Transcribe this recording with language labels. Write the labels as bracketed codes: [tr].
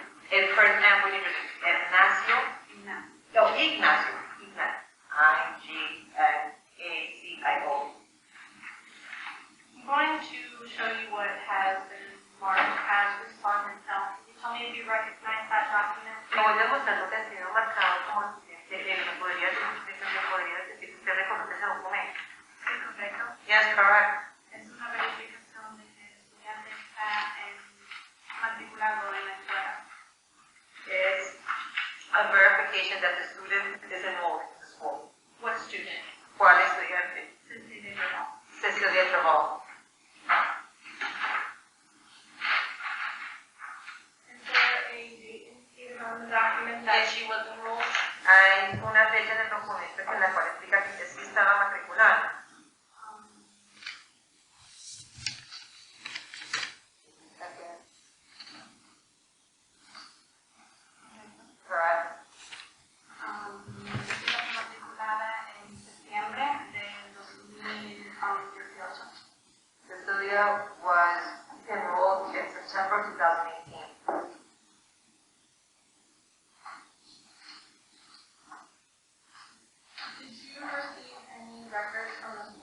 [en] El first name we need to do. Ignacio. Ignacio. No, Ignacio. Ignacio. I-G-N-A-C-I-O. I'm going to show you what has been marked as respondent L. Can you tell me if you recognize that document? [es] Le voy a mostrar lo que ha sido marcado como estudiante. ¿Me podría decir si usted reconoce ese documento? Sí, correcto. [en] Yes, correct. [es] Es una verificación de que el estudiante está matriculado en la escuela. [en] It's a verification that the student is enrolled in the school. What student? [es] ¿Cuál estudiante? [en] Cecilia Gerard. Cecilia Gerard. Is there a date indicated on the document that she was enrolled? [es] Hay una fecha en el documento en la cual explica que sí estaba matriculada. [en] Correct. [es] Cecilia fue matriculada en septiembre del 2018. [en] Cecilia was enrolled in September 2018. Did you receive any records from